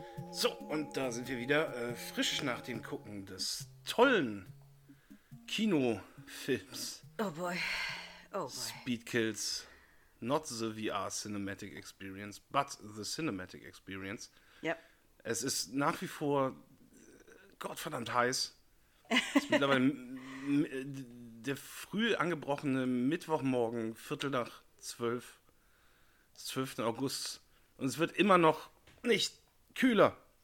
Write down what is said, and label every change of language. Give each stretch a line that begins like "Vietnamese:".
German: So, und da sind wir wieder frisch nach dem Gucken des tollen Kinofilms.
English: Oh boy. Oh boy. Speedkills. Not the VR Cinematic Experience, but the Cinematic Experience. Yep.
German: Es ist nach wie vor gottverdammt heiß. Es ist mittlerweile der früh angebrochene Mittwochmorgen, 11:45 Uhr, 12. August. Und es wird immer noch nicht kühler.